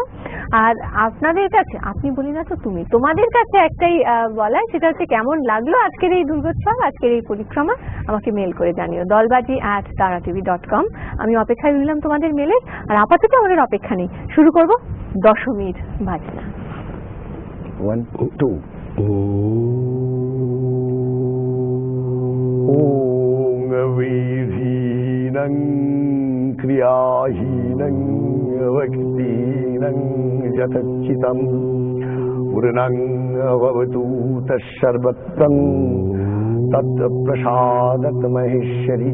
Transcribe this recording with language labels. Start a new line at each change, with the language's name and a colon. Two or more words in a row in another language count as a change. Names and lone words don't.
Bangla: আর আপনাদের কাছে, আপনি বলি না তো তুমি, তোমাদের কাছে একটাই বলা, সেটা হচ্ছে কেমন লাগলো আজকের এই দুর্গোৎসব, আজকের এই পরিক্রমা, আমাকে মেল করে জানিও dalbaji@taratv.com। আমি অপেক্ষায় রইলাম তোমাদের মেলের। আর আপাতত আমাদের অপেক্ষা নেই, শুরু করব দশমীর বাজনা।
Sanskrit: 1 2 ॐ विधीनं क्रियाहीनं भक्तिनं यतच्चितं पूर्णं भवतु तत्सर्वत्रं तत्प्रसादत महेश्वरी।